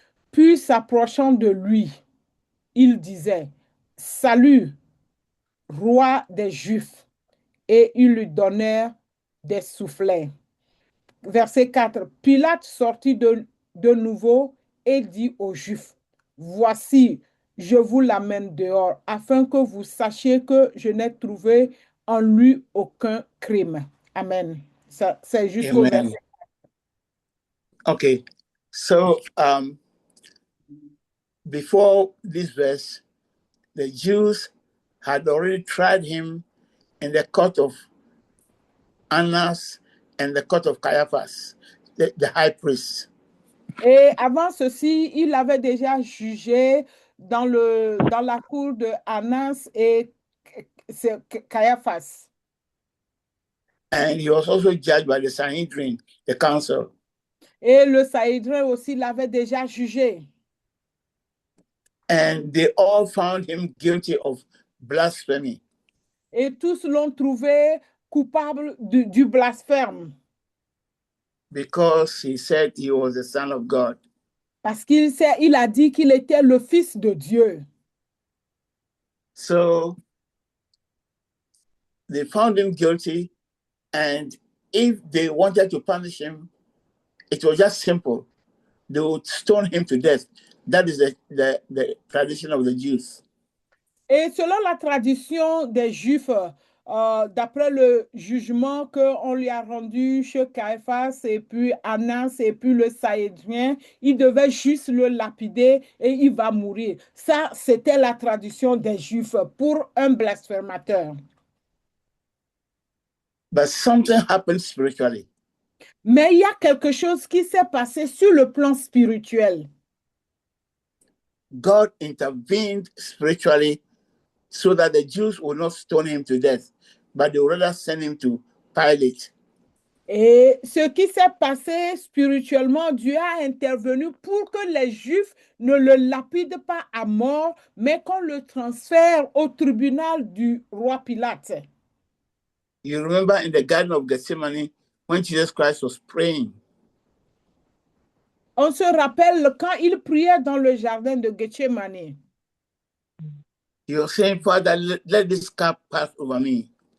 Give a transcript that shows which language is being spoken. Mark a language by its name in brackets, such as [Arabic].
[French] Puis s'approchant de lui, il disait, Salut, roi des Juifs, et ils lui donnèrent des soufflets. Verset 4. Pilate sortit de nouveau et dit aux Juifs, Voici, je vous l'amène dehors, afin que vous sachiez que je n'ai trouvé en lui aucun crime. Amen. C'est jusqu'au verset. [English] Okay, so before this verse, the Jews had already tried him in the court of Annas and the court of Caiaphas, the high priest. [French] Et avant ceci, il avait déjà jugé dans la cour de Annas et Caiaphas. [English] And he was also judged by the Sanhedrin, the council. [French] Et le Sanhédrin aussi l'avait déjà jugé. [English] And they all found him guilty of blasphemy. [French] Et tous l'ont trouvé coupable du blasphème. [English] Because he said he was the Son of God. [French] Parce il a dit qu'il était le Fils de Dieu. [English] So they found him guilty, and if they wanted to punish him, it was just simple. They would stone him to death. That is the tradition of the Jews. [French] Et selon la tradition des Juifs, d'après le jugement qu'on lui a rendu chez Caiaphas et puis Annas et puis le Sanhédrin, il devait juste le lapider et il va mourir. Ça, c'était la tradition des Juifs pour un blasphémateur. [English] But something happened spiritually. [French] Mais il y a quelque chose qui s'est passé sur le plan spirituel. [English] God intervened spiritually so that the Jews would not stone him to death, but they would rather send him to Pilate. [French] Et ce qui s'est passé spirituellement, Dieu a intervenu pour que les Juifs ne le lapident pas à mort, mais qu'on le transfère au tribunal du roi Pilate. [English] You remember in the Garden of Gethsemane when Jesus Christ was praying. [French] On se rappelle quand il priait dans le jardin de Gethsemane. [English] He was saying, Father, let this cup pass over me.